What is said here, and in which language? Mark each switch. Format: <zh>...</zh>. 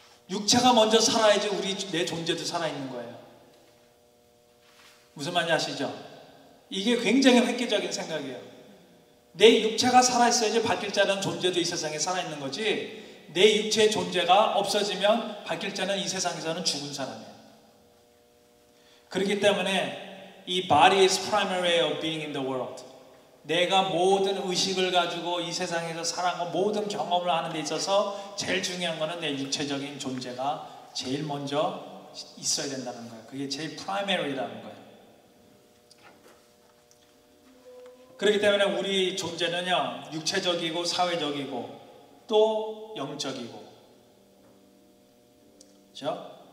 <ko>육체가 먼저 살아야지 내 존재도 살아있는 거예요. 무슨 말인지 아시죠? 이게 굉장히 획기적인 생각이에요. 내 육체가 살아있어야지 바뀔 자라는 존재도 이 세상에 살아있는 거지, 내 육체의 존재가 없어지면 바뀔 자는 이 세상에서는 죽은 사람이에요. 그렇기 때문에 이</ko> <en>body is primary way of being in the world.</en> <ko>내가 모든 의식을 가지고 이 세상에서 살아가고 모든 경험을 하는 데 있어서 제일 중요한 거는 내 육체적인 존재가 제일 먼저 있어야 된다는 거예요. 그게 제일 primary라는 거예요. 그렇기 때문에 우리 존재는요, 육체적이고 사회적이고 또 영적이고, 그렇죠?</ko>